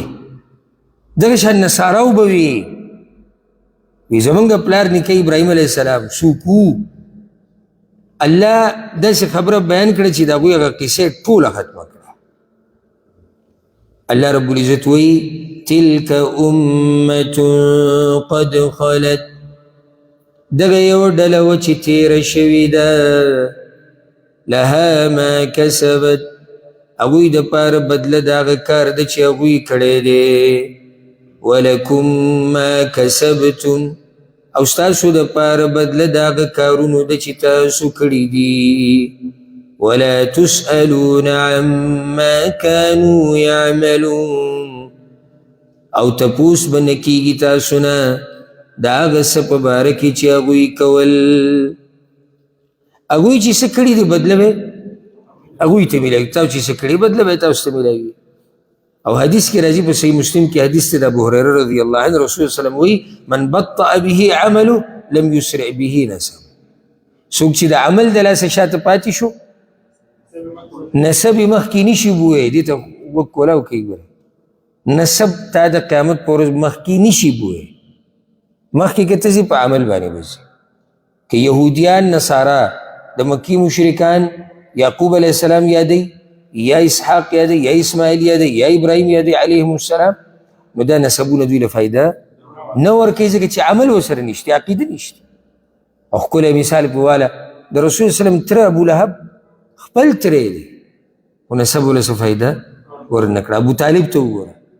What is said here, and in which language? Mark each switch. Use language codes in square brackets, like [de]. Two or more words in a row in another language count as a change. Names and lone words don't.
[ps] دغه شان نصاراو به وي زموږ پلار نیکه ابراهیم علیه السلام څوک وو. الله داسې خبره بیان کړه چې د هغوی هغه قصې ټوله ختمه کړه. الله رب العزت وایي [ar] تلك امة قد خلت [ps] دغه یو ډله و چې تیره شوې ده [ar] لها ما کسبت [ps] هغوی دپاره بدله د هغه کار ده چې هغوی کړی دی [ar] ولکم ما کسبتم [ps] او ستاسو دپاره بدله د هغه کارونو ده چې تاسو کړي دي [ar] ولا تسألون عما كانوا يعملون [ps] او تپوس به نه کیږي تاسو نه د هغه څه په باره کې چې هغوی کول هغوی چې څه کړي دي بدله به هغوی ته میلاوي تاسو چې څه کړي بدله به تاسو ته میلاوي او حدیث کې راځي په صحیح مسلم کې حدیث دی د ابو هريره رضی الله عنه [ar] رسول الله صلی الله علیه وسلم [ps] وایي [ar] من بطأ به عمله لم يسرع به نسب [ps] څوک چې د عمل د لاسه شاته پاتې شو نسب یې مخکې نشي بوی دې ته وکولاو کوي ګوره نسب تا د قیامت په ورځ مخکې نشي بوی مخکې که ته ځي په عمل باندې به ځي که یهودیان نصارا د مکی مشرکان یعقوب علیه السلام یادوي یا اسحاق یادوي یا اسماعیل یادوي یا ابراهیم یادوي [ar] علیهم السلام [ps] نو دا نسبونه دوی له فایده نه ورکوي ځکه چې عمل ورسره نشته عقیده نشته او ښکلی مثال په واله د رسول سلم تره ابولهب خپل تره دی خو نسب له څه فایده ورنه کړه ابوطالب ته وګوره